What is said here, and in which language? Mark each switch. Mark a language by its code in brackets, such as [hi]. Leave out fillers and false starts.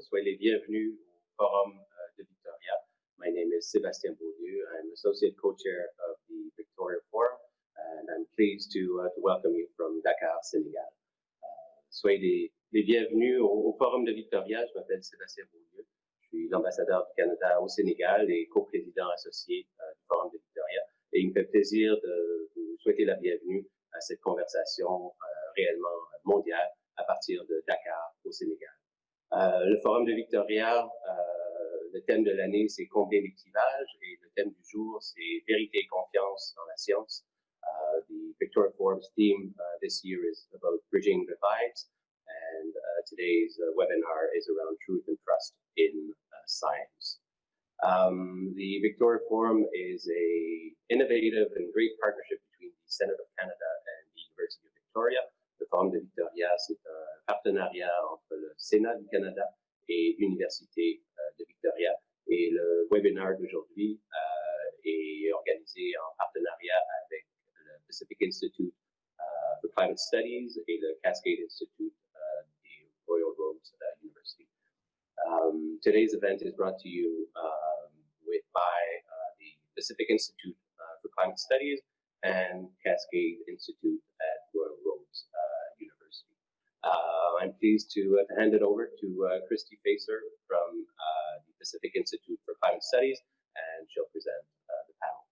[fr] Soyez les bienvenus au Forum de Victoria. [en] My name is Sébastien Beaulieu. I'm Associate Co-Chair of the Victoria Forum, and I'm pleased to welcome you from Dakar, Sénégal. [fr] Soyez les bienvenus au Forum de Victoria. Je m'appelle Sébastien Beaulieu. Je suis l'ambassadeur du Canada au Sénégal et co-président associé du Forum de Victoria. Et il me fait plaisir de vous souhaiter la bienvenue à cette conversation réellement mondiale à partir de Dakar au Sénégal. Le Forum de Victoria, le thème de l'année, c'est combler les clivages, et le thème du jour, c'est vérité et confiance dans la science. [en] The Victoria Forum's theme this year is about bridging divides, and today's webinar is around truth and trust in science. The Victoria Forum is an innovative and great partnership between the Senate of Canada and the University of Victoria. [fr] Le Forum de Victoria, c'est un partenariat entre le Sénat du Canada et l'Université de Victoria. Et le webinaire d'aujourd'hui est organisé en partenariat avec le Pacific Institute for Climate Studies et le Cascade Institute du Royal Roads University. [en] Today's event is brought to you by the Pacific Institute for Climate Studies and Cascade Institute at Royal Roads University. I'm pleased to hand it over to Christy Facer from the Pacific Institute for Climate Studies, and she'll present the panel.